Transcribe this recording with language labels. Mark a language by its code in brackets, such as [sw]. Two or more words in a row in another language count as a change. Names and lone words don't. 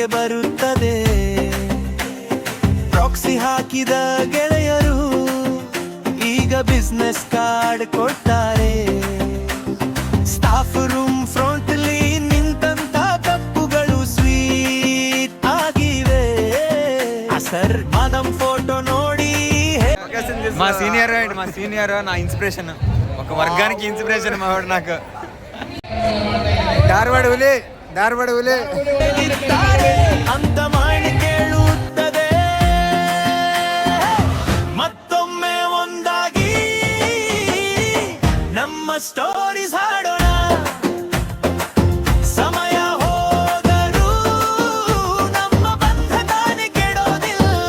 [kn] ಬರುತ್ತದೆ, ಪ್ರಾಕ್ಸಿ ಹಾಕಿದ ಗೆಳೆಯರು ಈಗ [en] business card [kn] ಕೊಡ್ತಾರೆ, [en] staff room front [kn] ಅಲ್ಲಿ ನಿಂತಂತ ಕಪ್ಪುಗಳು ಸ್ವೀಟ್ ಆಗಿವೆ, [en] sir madam [kn] ಫೋಟೋ ನೋಡಿ [te] మా సీనియర్ నా ఇన్స్పిరేషన్, ఒక వర్గానికి ఇన్స్పిరేషన్ మా వాడు నాకు. [kn] ಧಾರವಾಡ ಹುಲಿ ಅಂತ ಮಾಡಿ ಕೇಳುತ್ತದೆ. ಮತ್ತೊಮ್ಮೆ ಒಂದಾಗಿ ನಮ್ಮ ಸ್ಟೋರೀಸ್ ಹಾಡೋಣ, ಸಮಯ ಹೋದರೂ ನಮ್ಮ ಬಂಧ ತಾನೇ ಕೆಡೋದಿಲ್ಲ.